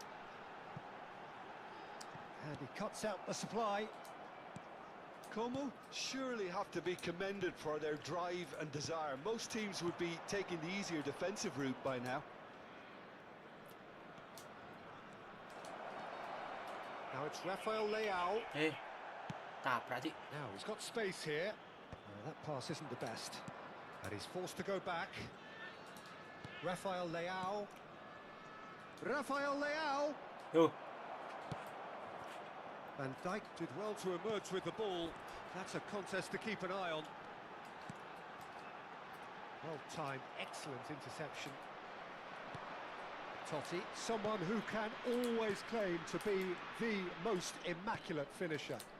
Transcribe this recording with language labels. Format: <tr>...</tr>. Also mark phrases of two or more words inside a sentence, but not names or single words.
<en>And he cuts out the supply. Como surely have to be commended for their drive and desire. Most teams would be taking the easier defensive route by now. Now it's Rafael Leao.</en> <id>Hey, tabrak sih.</id> <en>Now he's got space here. That pass isn't the best. And he's forced to go back. Rafael Leao. Rafael Leao. Yo. Van Dijk did well to emerge with the ball. That's a contest to keep an eye on. Well-timed, excellent interception. Totti, someone who can always claim to be the most immaculate finisher.</en>